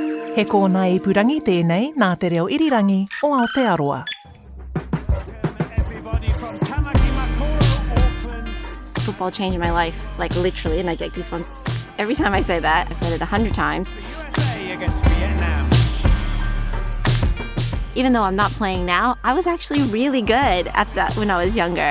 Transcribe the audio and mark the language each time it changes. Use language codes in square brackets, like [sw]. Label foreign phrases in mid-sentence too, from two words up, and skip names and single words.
[mi] He kōna I purangi tēnei nā te reo irirangi o Aotearoa. [en] Football changed my life, like literally, and I get goosebumps every time I say that. I've said it 100 times. Even though I'm not playing now, I was actually really good at that when I was younger.